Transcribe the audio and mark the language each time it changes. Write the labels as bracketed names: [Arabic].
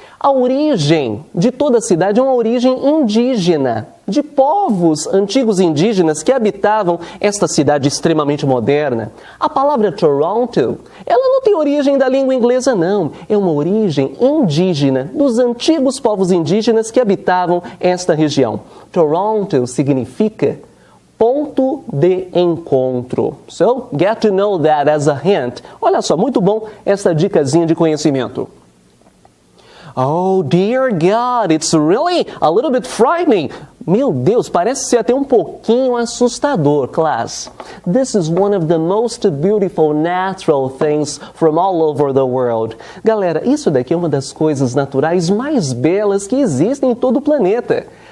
[Portuguese] A origem de toda a cidade é uma origem indígena, de povos antigos indígenas que habitavam esta cidade extremamente moderna. A palavra Toronto, ela não tem origem da língua inglesa, não. É uma origem indígena dos antigos povos indígenas que habitavam esta região. Toronto significa ponto de encontro. [English] So, get to know that as a hint. [Portuguese] Olha só, muito bom essa dicasinha de conhecimento. [English] Oh, dear God, it's really a little bit frightening. [Portuguese] Meu Deus, parece ser até um pouquinho assustador, class. [English] This is one of the most beautiful natural things from all over the world. [Portuguese] Galera, isso daqui é uma das coisas naturais mais belas que existem em todo o planeta.